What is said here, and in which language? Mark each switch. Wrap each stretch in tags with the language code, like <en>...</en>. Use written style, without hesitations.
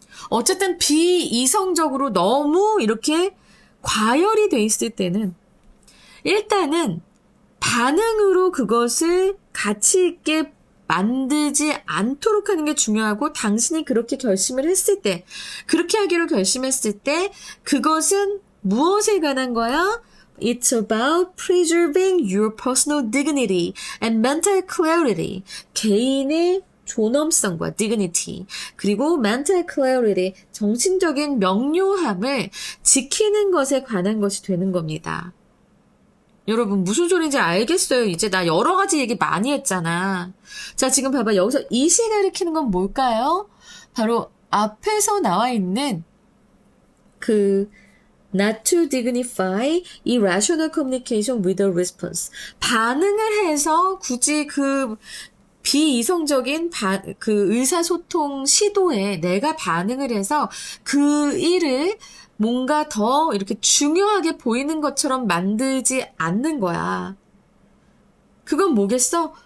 <ko>어쨌든 비이성적으로 너무 이렇게 과열이 돼 있을 때는 일단은 반응으로 그것을 가치 있게 만들지 않도록 하는 게 중요하고 당신이 그렇게 결심을 했을 때, 그렇게 하기로 결심했을 때 그것은 무엇에 관한 거야?</ko> <en>It's about preserving your personal dignity and mental clarity.</en> <ko>개인의 존엄성과 dignity, 그리고</ko> <en>mental clarity,</en> <ko>정신적인 명료함을 지키는 것에 관한 것이 되는 겁니다. 여러분 무슨 소리인지 알겠어요? 이제 나 여러 가지 얘기 많이 했잖아. 자, 지금 봐봐. 여기서 이시 가리키는 건 뭘까요? 바로 앞에서 나와 있는 그</ko> <en>not to dignify irrational communication with a response.</en> <ko>반응을 해서 굳이 그 비이성적인 그 의사소통 시도에 내가 반응을 해서 그 일을 뭔가 더 이렇게 중요하게 보이는 것처럼 만들지 않는 거야. 그건 뭐겠어?</ko>